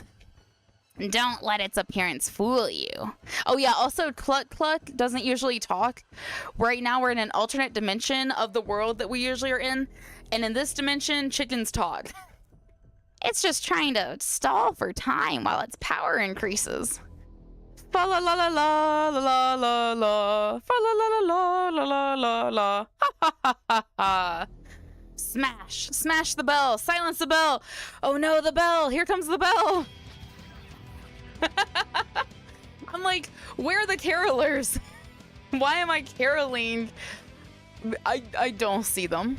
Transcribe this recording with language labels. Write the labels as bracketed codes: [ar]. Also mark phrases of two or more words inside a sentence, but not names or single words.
[en] Don't let its appearance fool you. Oh yeah, also Cluck Cluck doesn't usually talk. Right now we're in an alternate dimension of the world that we usually are in, and in this dimension, chickens talk. It's just trying to stall for time while its power increases. Fa la la la la la la la. Fa la la la la la la la. Ha ha ha ha ha. Smash! Smash the bell! Silence the bell! Oh no, the bell! Here comes the bell! I'm like, where are the carolers? Why am I caroling? I don't see them.